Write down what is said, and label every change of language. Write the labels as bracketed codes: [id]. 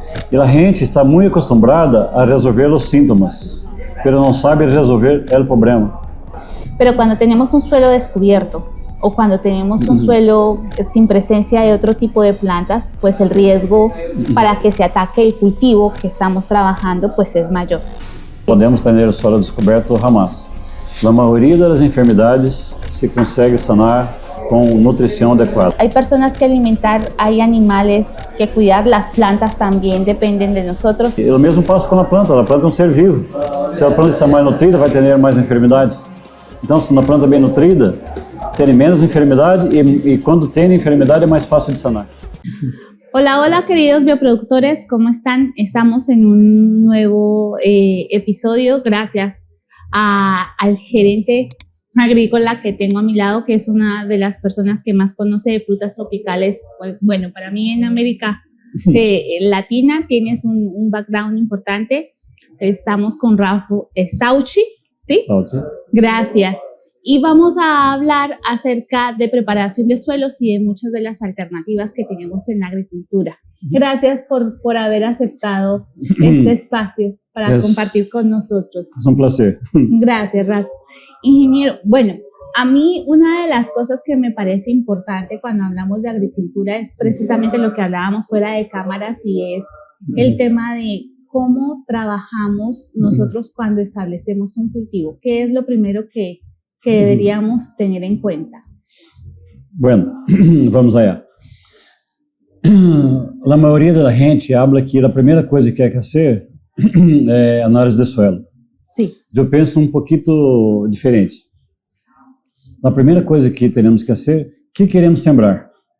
[pt] E a gente está muito acostumada a resolver os síntomas, mas não sabe resolver o problema. [es] Pero cuando tenemos un suelo descubierto o cuando tenemos un suelo sin presencia de otro tipo de plantas, pues el riesgo para que se ataque el cultivo que estamos trabajando pues es mayor. [pt] Podemos ter o suelo descoberto jamás. A maioria das enfermidades se consegue sanar com nutrição adequada. [es] Hay personas que alimentar, hay animales que cuidar, las plantas también dependen de nosotros. [pt] E o mesmo passa com a planta é um ser vivo. Se a planta está mais nutrida, vai ter mais enfermidade. Então, se a planta é bem nutrida, tem menos enfermidade e quando tem enfermidade é mais fácil de sanar. [es] Hola, hola queridos bioproductores, ¿cómo están? Estamos en un nuevo episodio gracias al gerente agrícola que tengo a mi lado, que es una de las personas que más conoce de frutas tropicales. Bueno, para mí en América Latina tienes un background importante. Estamos con Rafa Stauchi, ¿sí? Stauchi. Gracias. Y vamos a hablar acerca de preparación de suelos y de muchas de las alternativas que tenemos en la agricultura. Gracias por haber aceptado este espacio para compartir con nosotros. Es un placer. Gracias, Rafa. Ingeniero, bueno, a mí una de las cosas que me parece importante cuando hablamos de agricultura es precisamente lo que hablábamos fuera de cámaras y es el tema de cómo trabajamos nosotros cuando establecemos un cultivo. ¿Qué es lo primero que deberíamos tener en cuenta? Bueno, vamos allá. [pt] A maioria da gente habla que a primeira coisa que quer fazer é análise de suelo. Sim. Eu penso um pouquinho diferente. A primeira coisa que temos que fazer, o que queremos sembrar?